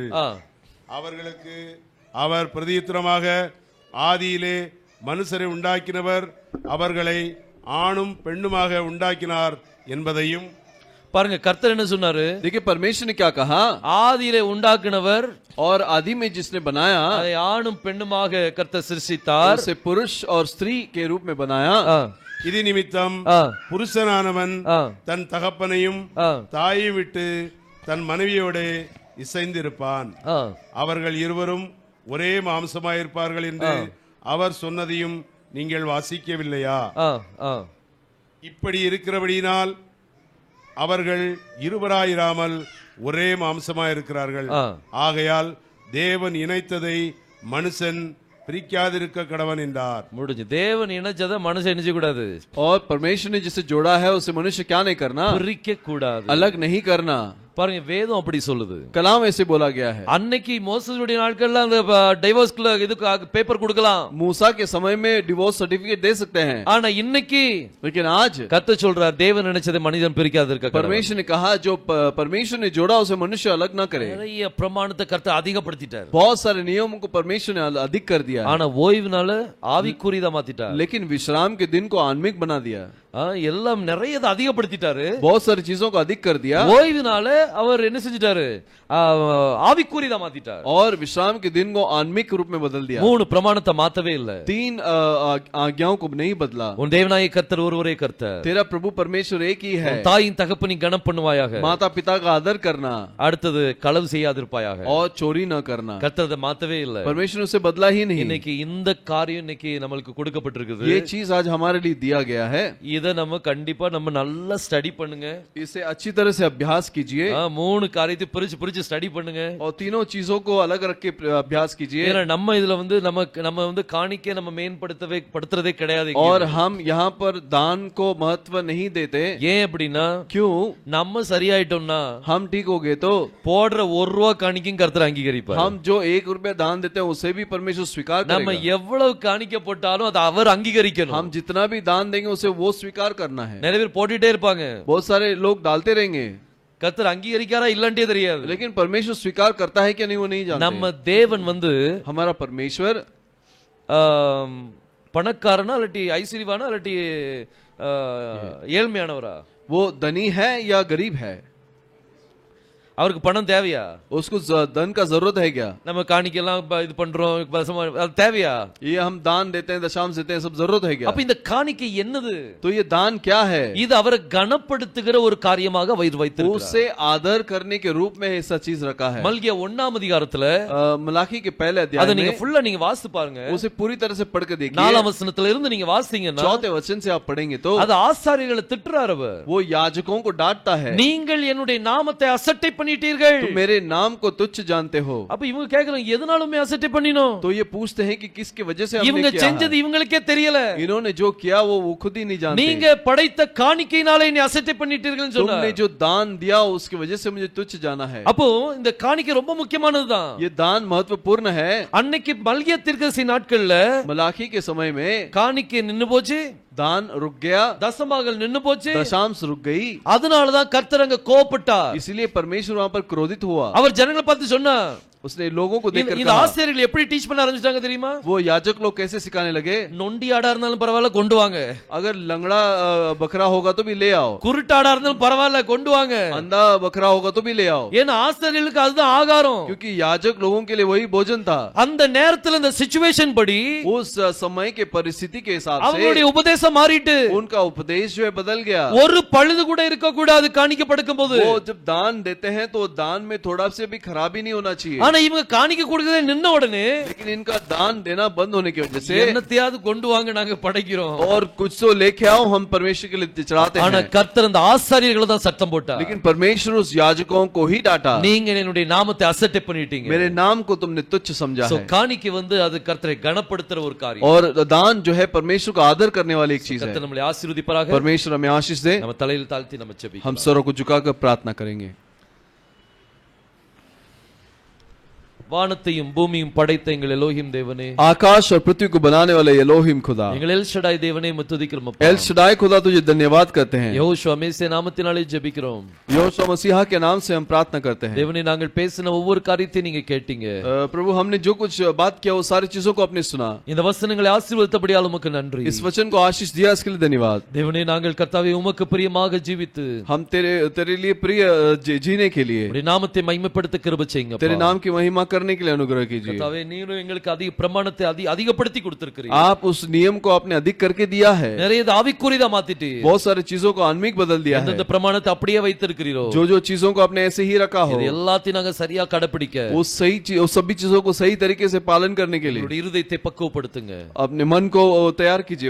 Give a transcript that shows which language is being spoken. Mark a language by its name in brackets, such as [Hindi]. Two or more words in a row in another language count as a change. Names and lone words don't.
[Tamil] அவர்களுக்கு அவர் பிரதியுத்தரமாக, ஆதியிலே மனுஷரை உண்டாக்கினவர் அவர்களை ஆணும் பெண்ணுமாக உண்டாக்கினார் என்பதையும். பாருங்க, கர்த்தர் என்ன சொன்னாரு? [Hindi] देखिए परमेश्वर ने क्या कहा? [Tamil] ஆதியிலே உண்டாக்கினவர் [Hindi] और आदि में जिसने बनाया, [Tamil] அதை ஆணும் பெண்ணுமாக கர்த்தர் சிருஷ்டித்தார், [Hindi] उसे पुरुष और स्त्री के रूप में बनाया. [Tamil] இது நிமித்தம் புருஷனானவன் தன் தகப்பனையும் தாயை விட்டு தன் மனைவியோட இசைந்திருப்பான், அவர்கள் இருவரும் ஒரே மாம்சமாயிருப்பார்கள் என்று அவர் சொன்னதையும் நீங்கள் வாசிக்கவில்லையா? இப்படி இருக்கிறபடியினால் அவர்கள் இருவராயிராமல் ஒரே மாம்சமாயிருக்கிறார்கள். ஆகையால் தேவன் இணைத்ததை மனுஷன் பிரிக்காதிருக்க கடவன் என்றார். முடிஞ்சு. தேவன் இணைச்சதை மனுஷன் இணைக்க கூடாது. [Hindi] और परमेश्वर ने जिसे जोड़ा है उसे मनुष्य क्या नहीं करना? [Tamil] பிரிக்க கூடாது, [Hindi] अलग नहीं करना. [Tamil] பாருங்க, வேதம் அப்படி சொல்லுது. [Hindi] कलाम ऐसे बोला गया है. [Tamil] அன்னைக்கு மோசேசுடைய நாட்கள்ல அந்த டைவர்ஸ்க்கு இதுக்கு பேப்பர் கொடுக்கலாம், [Hindi] मूसा के समय में [English] divorce certificate [Hindi] दे सकते हैं. [Tamil] ஆனா இன்னைக்கு [Hindi] लेकिन आज [Tamil] கர்த்தர் சொல்றார், தேவன் நினைச்சதை மனிதன் பிரிக்காதிருக்க கடவன். [Hindi] परमेश्वर ने कहा जो परमेश्वर ने जोड़ा उसे मनुष्य अलग ना करे. [Tamil] நிறைய பிரமாணத்தை கர்த்தர் அதிகப்படுத்திட்டார். [Hindi] बहुत सारे नियमों को परमेश्वर ने अधिक कर दिया. [Tamil] ஆனா ஓய்வுனால ஆவிக்குரியதா மாத்திட்டார். [Hindi] लेकिन विश्राम के दिन को आत्मिक बना दिया. [Tamil] எல்லாம் நிறைய அதிகப்படுத்திட்டாரு. [Hindi] बहुत सारी चीजों को अधिक कर दिया. [Tamil] ஓய்வுனால அவர் என்ன செஞ்சிட்டாரு? ஆவிக்குரியதா மாத்திட்டார். [Hindi] और विश्राम के दिन को आत्मिक रूप में बदल दिया. [Tamil] 3 பிரமாணத்தை மாத்தவே இல்ல. [Hindi] 3 आज्ञाओं को नहीं बदला. [Tamil] உன் தேவனாகிய கர்த்தர் ஒருவரே கர்த்தர். [Hindi] तेरा प्रभु परमेश्वर एक ही है. [Tamil] தாயின் தகப்பனை கனம் பண்ணுவாயாக. [Hindi] माता पिता का आदर करना. [Tamil] அடுத்தது களவு செய்யாதிருப்பாயாக. [Hindi] और चोरी न करना. [Tamil] கர்த்தர் அதை மாத்தவே இல்ல. [Hindi] परमेश्वर उसे बदला ही नहीं. [Tamil] இன்னைக்கு இந்த காரியம் இன்னைக்கு நமக்கு கொடுக்கப்பட்டிருக்குது. [Hindi] ये चीज आज हमारे लिए दिया गया है. [Tamil] இத நம்ம கண்டிப்பா நம்ம நல்லா ஸ்டடி பண்ணுங்க. [Hindi] इसे अच्छी तरह से अभ्यास कीजिए. [Tamil] மூணு காரியத்தை பிரிச்சு ஸ்டடி பண்ணுங்க. [Hindi] और तीनों चीजों को अलग रख के अभ्यास कीजिए. [Tamil] ஏன்னா நம்ம இதுல வந்து நம்ம வந்து காணிக்கை நம்ம மேம்படுத்துறதே கிடையாது. [Hindi] और हम यहाँ पर दान को महत्व नहीं देते. [Tamil] ஏன் அப்படின்னா, [Hindi] क्यों? [Tamil] நம்ம சரியாயிட்டோம்னா, [Hindi] हम ठीक हो गए तो [Tamil] போடுற ₹1 காணிக்கையும் கர்த்தர் அங்கீகரிப்பார். [Hindi] हम जो ₹1 दान देते हैं उसे भी परमेश्वर स्वीकार करेगा. [Tamil] நம்ம எவ்வளவு காணிக்கை போட்டாலும் அதை அவர் அங்கீகரிக்கணும். [Hindi] हम जितना भी दान देंगे उसे वो स्वीकार करना है. [Tamil] நிறைய பேர் போட்டுட்டே இருப்பாங்க, [Hindi] बहुत सारे लोग डालते रहेंगे, [Tamil] கர்த்தர் அங்கீகரிக்காரா இல்லன்ட்டே தெரியாது. [Hindi] लेकिन परमेश्वर स्वीकार करता है क्या नहीं वो नहीं जानते. [Tamil] நம்ம தேவன் வந்து [Hindi] हमारा परमेश्वर [Tamil] பணக்காரனா இல்லாட்டி ஐஸ்வர்யவானா இல்லாட்டி ஏழ்மையானவரா? [Hindi] वो धनी है या गरीब है? [Tamil] அவருக்கு பணம் தேவையா? [Hindi] उसको धन का जरूरत है क्या? [Tamil] நம்ம காணிக்கெல்லாம் இது பண்றோம், அது தேவையா? [Hindi] ये हम दान देते हैं, दशांश देते हैं, सब जरूरत है क्या? [Tamil] அப்ப இந்த காணிக்கை என்னது? [Hindi] तो ये दान क्या है? [Tamil] இது அவரை கனப்படுத்துகிற ஒரு காரியமாக வைத்திருக்கிறார். [Hindi] उसे आदर करने के रूप में ऐसा चीज रखा है. [Tamil] மல்கியா 1ஆம் அதிகாரத்துல [Hindi] मलाकी के पहले [Tamil] அதை [Hindi] अध्याय [Tamil] நீங்க [Hindi] में [Tamil] ஃபுல்லா நீங்க வாசித்து பாருங்க. [Hindi] उसे पूरी तरह से पढ़ के देखिए. [Tamil] 4ஆம் வசனத்துல இருந்து நீங்க வாசித்தீங்கன்னா [Hindi] 4th वचन से आप पढ़ेंगे तो [Tamil] அது ஆசாரியர்களை திட்டுறார். அவர் [Hindi] वो याजकों को डांटता है. [Tamil] நீங்கள் என்னுடைய நாமத்தை அசட்டை பண்ணிட்டீர்கள், [Hindi] तुम मेरे नाम को तुच्छ जानते हो. [Tamil] அப்ப இவங்க கேக்குறாங்க, எதனாலுமே அசட்டை பண்ணினோம்? [Hindi] तो ये पूछते हैं कि किसकी वजह से [Tamil] இவங்க [Hindi] हमने किया [Tamil] செஞ்சது [Hindi] है? [Tamil] இவங்களுக்கே தெரியல. [Hindi] इन्होंने जो किया वो खुद ही नहीं जानते. [Tamil] நீங்க படைத்த காணிக்கையினாலே நீ அசட்டை பண்ணிட்டீர்கள்னு சொன்னார். [Hindi] तुमने जो दान दिया उसकी वजह से मुझे तुच्छ जाना है. [Tamil] அப்போ இந்த காணிக்கை ரொம்ப முக்கியமானதுதான். [Hindi] ये दान महत्वपूर्ण है. [Tamil] அன்னைக்கு மல்கியா தீர்க்கதரிசி நாட்கள்ல [Hindi] मलाकी के समय में [Tamil] காணிக்கை நின்னு போச்சு, [Hindi] दान रुक गया, [Tamil] தசமாகள் நின்னு போச்சு. [Hindi] दशांश रुक गई. [Tamil] அதனாலதான் கர்த்தர் அங்க கோபப்பட்டார். [Hindi] इसलिए परमेश्वर वहां पर क्रोधित हुआ. [Tamil] அவர் ஜனங்களை பார்த்து சொன்னார், [Hindi] उसने लोगों को देखकर [Tamil] இந்த [Hindi] कहा, [Tamil] ஆசிரியர்கள் எப்படி டீச் பண்ண ஆரம்பிச்சாங்க தெரியுமா? [Hindi] वो याजक लोग कैसे सिखाने लगे? [Tamil] நொண்டி ஆடா இருந்தாலும் பரவாயில்ல கொண்டு வாங்க, [Hindi] अगर लंगड़ा बकरा होगा तो भी ले आओ, [Tamil] குருட்டாடா இருந்தாலும் பரவாயில்ல கொண்டு வாங்க, [Hindi] अंधा बकरा होगा तो भी ले आओ. [Tamil] ஏன்னா ஆசிரியர்களுக்கு அதுதான் ஆகாரம். [Hindi] क्योंकि याजक लोगों के लिए वही भोजन था. [Tamil] அந்த நேரத்துல இந்த சிச்சுவேஷன் படி [Hindi] उस समय के परिस्थिति के हिसाब [Tamil] அவங்களுடைய [Hindi] से [Tamil] உபதேசம் மாறிட்டு [Hindi] उनका उपदेश जो है बदल गया. [Tamil] ஒரு பழுது கூட இருக்க கூடாது காணிக்கப்படுக்கும் போது. [Hindi] वो जब दान देते हैं तो दान में थोड़ा से भी खराबी नहीं होना चाहिए. [Tamil] ஆனா இவங்க காணிக்க கொடுக்கறதே நின்ன உடனே, [Hindi] लेकिन इनका दान देना बंद होने की वजह से [Tamil] என்னத்தையாவது கொண்டு வாங்க நாங்க படைக்கிறோம், [Hindi] और कुछ तो लेके आओ हम परमेश्वर के लिए चढ़ाते [Tamil] ஆனா [Hindi] हैं. [Tamil] கர்த்தர் அந்த ஆசாரியர்களை தான் சத்தம் போட்டார். [Hindi] लेकिन परमेश्वर उस याजकों को ही डांटा. [Tamil] நீங்க என்னுடைய நாமத்தை அசட்டை பண்ணிட்டீங்க. [Hindi] मेरे नाम को तुमने तुच्छ समझा है. [Tamil] காணிக்கை வந்து அது கர்த்தரை கனப்படுத்துற ஒரு காரியம். [Hindi] और दान जो है परमेश्वर को आदर करने वाली एक चीज है. [Tamil] கர்த்தர் நம்மளை ஆசீர்வதிப்பாராக. [Hindi] परमेश्वर हमें आशीष दे. [Tamil] நம்ம தலையில் தாழ்த்தி நம்ம [Hindi] हम [Tamil] ஜெபிக்கலாம். [Hindi] सरों को झुकाकर प्रार्थना करेंगे. [Tamil] வானத்தையும் பூமியும் படைத்த எங்கள் எலோஹிம் தேவனே, [Hindi] आकाश और पृथ्वी को बनाने वाले एलोहिम खुदा, [Tamil] எங்கள் எல் ஷடாய் தேவனே முத்துதிக்கிறோம். [Hindi] एल शडाई खुदा तुझे धन्यवाद करते हैं. [Tamil] யெகோவா மேசே நாமத்தினாலே ஜெபிக்கிறோம். [Hindi] यहोशू मसीहा के नाम से हम प्रार्थना करते हैं. [Tamil] தேவனே நாங்கள் பேசின ஒவ்வொரு காரியத்தையும் நீங்க கேட்டீங்க. [Hindi] प्रभु हमने जो कुछ बात किया वो सारी चीजों को आपने सुना. [Tamil] இந்த வசனங்களை ஆசீர்வதித்தபடியால் உமக்கு நன்றி. [Hindi] इस वचन को आशीष दिया इसके लिए धन्यवाद. [Tamil] தேவனே நாங்கள் கர்த்தாவே உமக்கு பிரியமாக ஜீவித்து [Hindi] हम तेरे लिए प्रिय जीने के लिए [Tamil] உம்முடைய நாமத்தை மகிமைப்படுத்த கிருபை செய்யுங்க. [Hindi] तेरे नाम की महिमा करने के लिए अनुग्रह कीजिए. [Tamil] கர்த்தாவே நீரும் எங்களுக்கு அதிக பிரமாணத்தை அதிகப்படுத்தி கொடுத்திருக்கிறீர். [Hindi] आप उस नियम को आपने अधिक करके दिया है. [Tamil] நிறைய ஆவிக்குரியதா மாத்திட்டு [Hindi] बहुत सारी चीजों को आत्मिक बदल दिया है. [Tamil] இந்த பிரமாணத்தை அப்படியே வைத்திருக்கிறீரோ, [Hindi] जो चीजों को आपने ऐसे ही रखा हो, [Tamil] இது எல்லாத்தையும் நாங்க சரியா கடைபிடிக்க [Hindi] वो सभी चीजों को सही तरीके से पालन करने के लिए [Tamil] உங்களுடைய இருதயத்தை பக்குவப்படுத்துங்க. [Hindi] अपने मन को तैयार कीजिए.